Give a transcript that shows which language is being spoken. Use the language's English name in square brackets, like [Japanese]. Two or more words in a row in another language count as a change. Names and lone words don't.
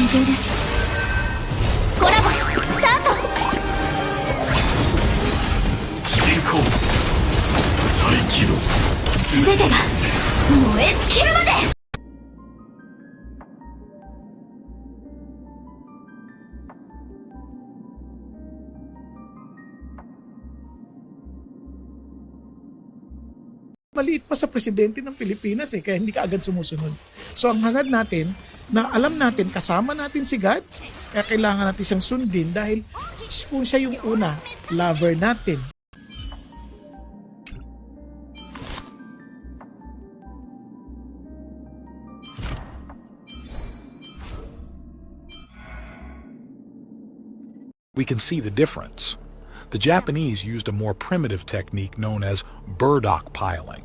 [Japanese] 定です。コラボスタート。進行再起動。全てが燃え尽きるまで。 [Filipino] Maliit pa sa presidente ng Pilipinas kaya hindi ka agad sumusunod. So ang hangad natin, na alam natin, kasama natin si God, kaya kailangan natin siyang sundin dahil kung siya yung una, lover natin. [English] We can see the difference. The Japanese used a more primitive technique known as burdock piling.